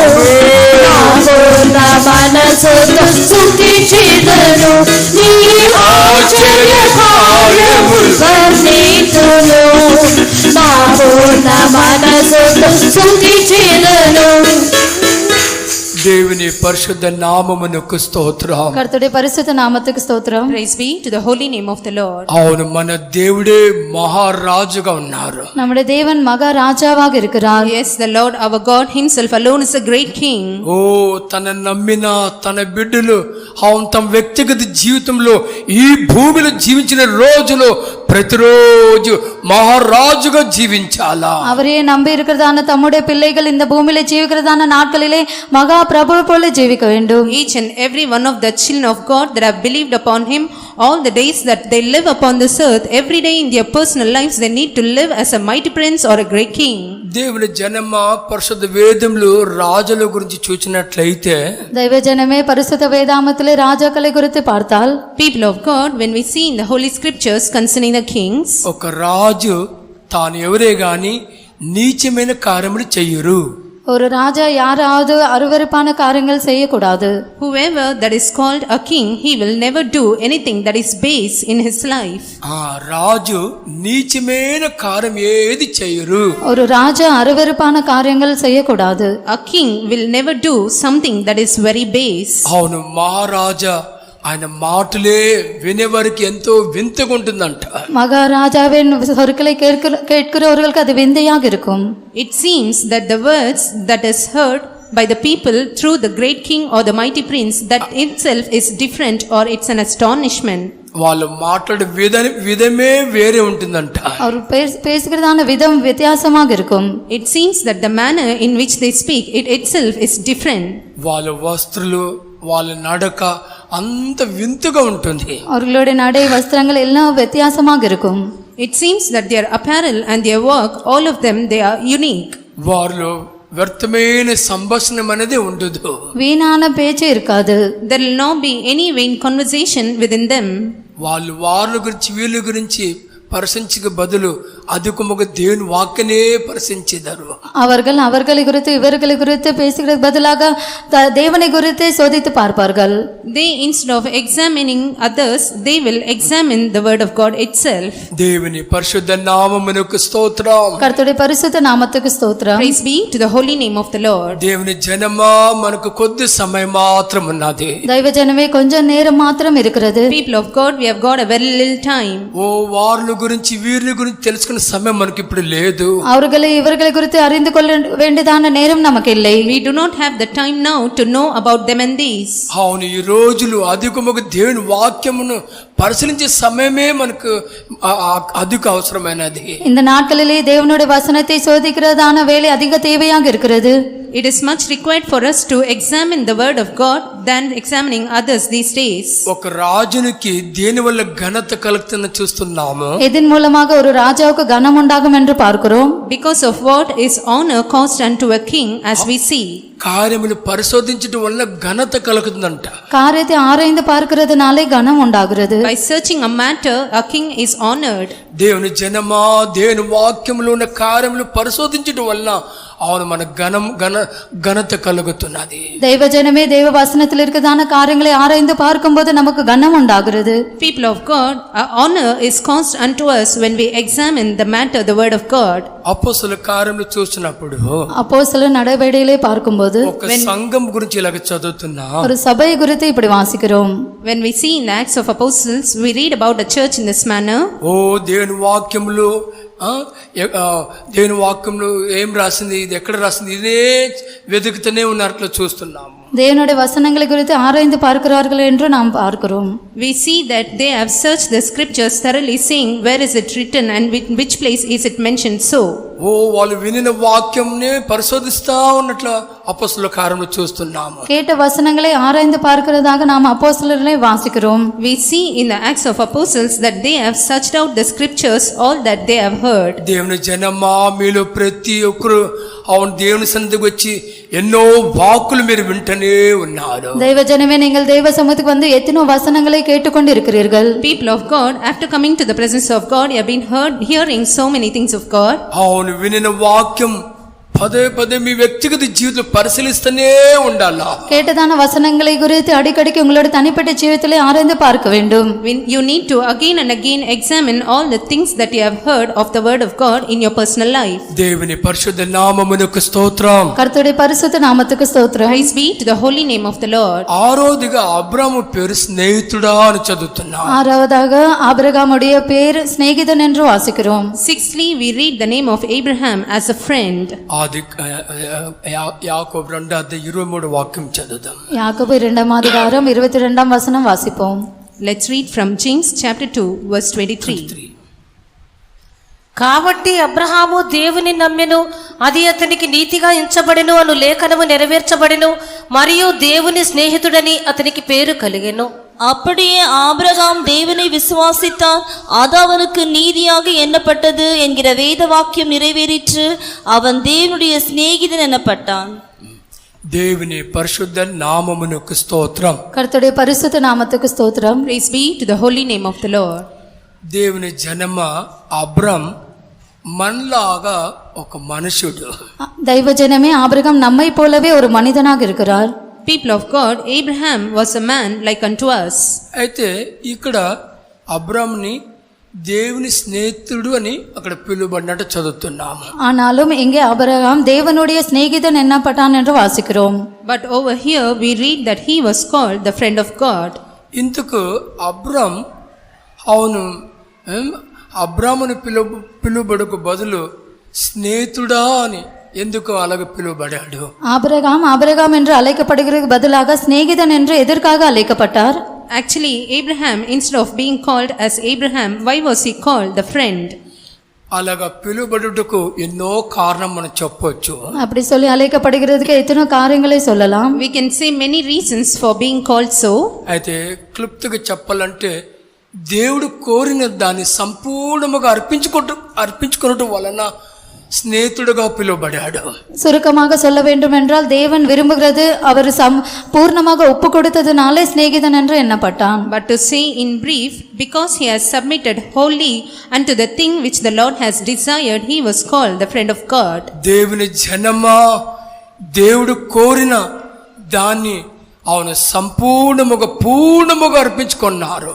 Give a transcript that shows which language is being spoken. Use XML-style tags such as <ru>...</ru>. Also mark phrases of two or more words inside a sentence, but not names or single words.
<te>నా మనసుతో స్తుతించెదను నీ ఆశ్చర్య కార్యములు వర్ణింతును నా పూర్ణ మనసుతో స్తుతించెదను. దేవుని పరిశుద్ధ నామమునకు స్తోత్రం.</te> <ta>కర్తరుடைய பரிசுத்த நாமத்துக்கு ஸ்தோத்திரம்.</ta> <en>Praise be to the holy name of the Lord.</en> <te>అవును, మన దేవుడే మహారాజుగా ఉన్నారు.</te> <ta>நம்முடைய தேவன் மகாராஜாவாக இருக்கிறார்.</ta> <en>Yes, the Lord our God himself alone is a great king.</en> <te>ఓ తన నమ్మిన తన బిడ్డలు అవును తమ వ్యక్తిగత జీవితంలో ఈ భూమిలో జీవించిన రోజులో ప్రతిరోజు మహారాజుగా జీవించాలా.</te> <ta>அவரையே நம்பி இருக்கிறதான தம்முடைய பிள்ளைகள் இந்த பூமியில ஜீவிக்கிறதான நாட்களிலே மகா பிரபு போல ஜீவிக்க வேண்டும்.</ta> <en>Each and every one of the children of God that have believed upon him, all the days that they live upon this earth, every day in their personal lives they need to live as a mighty prince or a great king.</en> <te>దేవుని జనమ పరిశుద్ధ వేదంలో రాజుల గురించి చూసినట్లయితే</te> <ta>தெய்வ ஜனமே பரிசுத்த வேதாமத்திலே ராஜாக்களை குறித்து பார்த்தால்,</ta> <en>People of God, when we see in the holy scriptures concerning the kings,</en> <te>ఒక రాజు తాను ఎవరే గాని నీచమైన కార్యములు చెయ్యరు.</te> <ta>ஒரு ராஜா யாராவது அருவருப்பான காரியங்கள் செய்யக்கூடாது.</ta> <en>whoever that is called a king, he will never do anything that is base in his life.</en> <te>ఆ రాజు నీచమైన కార్యం ఏది చెయ్యరు.</te> <ta>ஒரு ராஜா அருவருப்பான காரியங்கள் செய்யக்கூடாது.</ta> <en>A king will never do something that is very base.</en> <te>అవును, మహారాజా ఆయన మాటలే వినేవారికి ఎంతో వింతగా ఉంటుందంట.</te> <ta>மகாராஜாவின் சொற்களை கேட்கிறவர்களுக்கு அது விந்தையாக இருக்கும்.</ta> <en>It seems that the words that is heard by the people through the great king or the mighty prince, that itself is different or it's an astonishment.</en> <te>వాళ్ళు మాట్లాడే విధమే వేరే ఉంటుందంట.</te> <ta>அவர் பேசுகிறதான விதம் வித்தியாசமாக இருக்கும்.</ta> <en>It seems that the manner in which they speak, it itself is different.</en> <te>వాళ్ళ వస్త్రాలు వాళ్ళ నడక అంత వింతగా ఉంటుంది.</te> <ta>அவர்களுடைய நடை வஸ்திரங்கள் எல்லாம் வித்தியாசமாக இருக்கும்.</ta> <en>It seems that their apparel and their work, all of them, they are unique.</en> <te>వారిలో వ్యర్థమైన సంభాషణ అనేది ఉండదు.</te> <ta>வீணான பேச்சு இருக்காது.</ta> <en>There will not be any vain conversation within them.</en> <te>వాళ్ళ గురించి వీళ్ళ గురించి పరిశీలించక బదులు అధికముగా దేవుని వాక్యనే పరిశీలించేదారు.</te> <ta>அவர்களை குறித்து இவர்களை குறித்து பேசுகிறதுக்கு பதிலாக தேவனை குறித்து சோதித்து பார்ப்பார்கள்.</ta> <en>They, instead of examining others, they will examine the word of God itself.</en> <te>దేవుని పరిశుద్ధ నామమునకు స్తోత్రం.</te> <ta>கர்த்தருடைய பரிசுத்த நாமத்துக்கு ஸ்தோத்திரம்.</ta> <en>Praise be to the holy name of the Lord.</en> <te>దేవుని జనమా మనకు కొద్ది సమయం మాత్రం ఉన్నది.</te> <ta>தெய்வ ஜனமே கொஞ்சம் நேரம் மாத்திரம் இருக்கிறது.</ta> <en>People of God, we have got a very little time.</en> <te>ఓ వార్ల గురించి వీర్ల గురించి తెలుసుకునే సమయం మనకి ఇప్పుడు లేదు.</te> <ta>அவர்களை இவர்களை குறித்து அறிந்து கொள்ள வேண்டியதான நேரம் நமக்கு இல்லை.</ta> <en>We do not have the time now to know about them and these.</en> <te>అవును, ఈ రోజులు అధికముగా దేవుని వాక్యమును పరిశీలించే సమయమే మనకు అధిక అవసరమైనది.</te> <ta>இந்த நாட்களிலே தேவனுடைய வசனத்தை சோதிக்கிறதான வேலை அதிக தேவையாக இருக்கிறது.</ta> <en>It is much required for us to examine the word of God than examining others these days.</en> <te>ఒక రాజునికి దేని వల్ల ఘనత కలుగుతుందని చూస్తున్నాము.</te> <ta>இதன் மூலமாக ஒரு ராஜாவுக்கு கனம் உண்டாகும் என்று பார்க்கிறோம்.</ta> <en>Because of what is honor caused unto a king, as we see.</en> <te>కార్యములు పరిశోధించడం వల్ల ఘనత కలుగుతుందంట.</te> <ta>காரியத்தை ஆராய்ந்து பார்க்கிறதுனாலே கனம் உண்டாகிறது.</ta> <en>By searching a matter, a king is honored.</en> <te>దేవుని జనమా దేవుని వాక్యములో ఉన్న కార్యములు పరిశోధించడం వల్ల అవును మన ఘనత కలుగుతున్నది.</te> <ta>தெய்வ ஜனமே தேவ வசனத்தில் இருக்கிறதான காரியங்களை ஆராய்ந்து பார்க்கும்போது நமக்கு கனம் உண்டாகிறது.</ta> <en>People of God, our honor is caused unto us when we examine the matter, the word of God.</en> <te>అపోస్తలుల కార్యములు చూసినప్పుడు</te> <ta>அப்போஸ்தலர் நடவடிக்கைகளை பார்க்கும்போது</ta> <te>ఒక సంఘం గురించి ఇలాగ చదువుతున్నా.</te> <ta>ஒரு சபை குறித்து இப்படி வாசிக்கிறோம்.</ta> <en>When we see in the Acts of Apostles, we read about a church in this manner.</en> <te>ఓ దేవుని వాక్యములు దేవుని వాక్యంలో ఏం రాసింది, ఇది ఎక్కడ రాసింది, ఇదే వెతుకుతూనే ఉన్నట్లు చూస్తున్నాము.</te> <ta>தேவனுடைய வசனங்களை குறித்து ஆராய்ந்து பார்க்கிறார்கள் என்று நாம் பார்க்கிறோம்.</ta> <en>We see that they have searched the scriptures thoroughly, saying where is it written and in which place is it mentioned so.</en> <te>వాళ్ళు వినిన వాక్యంని పరిశోధిస్తా ఉన్నట్లు అపొస్తలుల కార్యములు చూస్తున్నాము.</te> <ta>கேட்ட வசனங்களை ஆராய்ந்து பார்க்கிறதாக நாம் அப்போஸ்தலர்களை வாசிக்கிறோம்.</ta> <en>We see in the Acts of Apostles that they have searched out the scriptures, all that they have heard.</en> <te>దేవుని జనమా మీలో ప్రతి ఒక్కరు అవును దేవుని సన్నిధికి వచ్చి ఎన్నో వాక్కులు మీరు వింటనే ఉన్నారు.</te> <ta>தெய்வ ஜனமே, நீங்கள் தெய்வ சமூகத்துக்கு வந்து எத்தனோ வசனங்களை கேட்டுக்கொண்டு இருக்கிறீர்கள்.</ta> <en>People of God, after coming to the presence of God, you have been hearing so many things of God.</en> <te>అవును వినిన వాక్యం పదే పదే మీ వ్యక్తిగత జీవితంలో పరిశీలిస్తూనే ఉండాలా.</te> <ta>கேட்டதான வசனங்களை குறித்து அடிக்கடிக்கு உங்களோட தனிப்பட்ட ஜீவிதத்திலே ஆராய்ந்து பார்க்க வேண்டும்.</ta> <en>You need to again and again examine all the things that you have heard of the word of God in your personal life.</en> <te>దేవుని పరిశుద్ధ నామమునకు స్తోత్రం.</te> <ta>கர்த்தருடைய பரிசுத்த நாமத்துக்கு ஸ்தோத்திரம்.</ta> <en>Praise be to the holy name of the Lord.</en> <te>ఆరోదిగా అబ్రాము పేరు స్నేహితుడా అని చదువుతున్నాం.</te> <ta>ஆறாவதாக ஆபிரகாமுடைய பேர் சிநேகிதன் என்று வாசிக்கிறோம்.</ta> <en>Sixthly, we read the name of Abraham as a friend.</en> <te>యాకోబు 2:23 వాక్యం చదువుదాం.</te> <ta>யாக்கோபு 2:22 22 வசனம் வாசிப்போம்.</ta> <en>Let's read from James chapter 2 verse 23.</en> <te>కాబట్టి అబ్రహాము దేవుని నమ్మెను, అది అతనికి నీతిగా ఎంచబడెను అను లేఖనము నెరవేర్చబడెను, మరియు దేవుని స్నేహితుడని అతనికి పేరు కలిగెను.</te> <ta>அப்படியே ஆபிரகாம் தேவனை விசுவாசித்தார், அது அவனுக்கு நீதியாக எண்ணப்பட்டது என்கிற வேத வாக்கியம் நிறைவேறிற்று, அவன் தேவனுடைய சிநேகிதன் எனப்பட்டான்.</ta> <te>దేవుని పరిశుద్ధ నామమునకు స్తోత్రం.</te> <ta>கர்த்தருடைய பரிசுத்த நாமத்துக்கு ஸ்தோத்திரம்.</ta> <en>Praise be to the holy name of the Lord.</en> <te>దేవుని జనమ అబ్రామ్ మనలాగా ఒక మనుషుడు.</te> <ta>தெய்வ ஜனமே, ఆబ్రహాం நம்மை போலவே ஒரு மனிதனாக இருக்கிறார்.</ta> <en>People of God, Abraham was a man like unto us.</en> <te>అయితే ఇక్కడ అబ్రామ్ని దేవుని స్నేహితుడు అని అక్కడ పిలువబడినట్టు చదువుతున్నాము.</te> <ta>ஆனாலும் இங்கே ஆபிரகாம் தேவனுடைய சிநேகிதன் என்னப்பட்டான் என்று வாசிக்கிறோம்.</ta> <en>But over here we read that he was called the friend of God.</en> <te>ఇందుకు అబ్రామ్ అవును అబ్రాముని పిలువబడుకు బదులు స్నేహితుడా అని ఎందుకు అలాగ పిలువబడాడు?</te> <ta>ஆபிரகாம் என்று அழைக்கப்படுகிறதுக்கு பதிலாக சிநேகிதன் என்று எதற்காக அழைக்கப்பட்டார்?</ta> <en>Actually, Abraham, instead of being called as Abraham, why was he called the friend?</en> <te>అలాగా పిలువబడుటకు ఎన్నో కారణం మనం చెప్పొచ్చు.</te> <ta>அப்படி சொல்லி அழைக்கப்படுகிறதுக்கு எத்தனை காரியங்களை சொல்லலாம்.</ta> <en>We can say many reasons for being called so.</en> <te>అయితే క్లుప్తంగా చెప్పాలంటే దేవుడు కోరిన దాన్ని సంపూర్ణముగా అర్పించుకోవడం వలన స్నేహితుడుగా పిలువబడాడు.</te> <ta>சுருக்கமாக சொல்ல வேண்டும் என்றால் தேவன் விரும்புகிறது அவர் பூர்ணமாக ஒப்பு கொடுத்ததுனாலே சிநேகிதன் என்று எண்ணப்பட்டான்.</ta> <en>But to say in brief, because he has submitted wholly unto the thing which the Lord has desired, he was called the friend of God.</en> <te>దేవుని జనమా, దేవుడు కోరిన దాన్ని</te> <ta>அவனை பூர்ணமுக அர்ப்பிச்சுக்கொண்டாரு.</ta>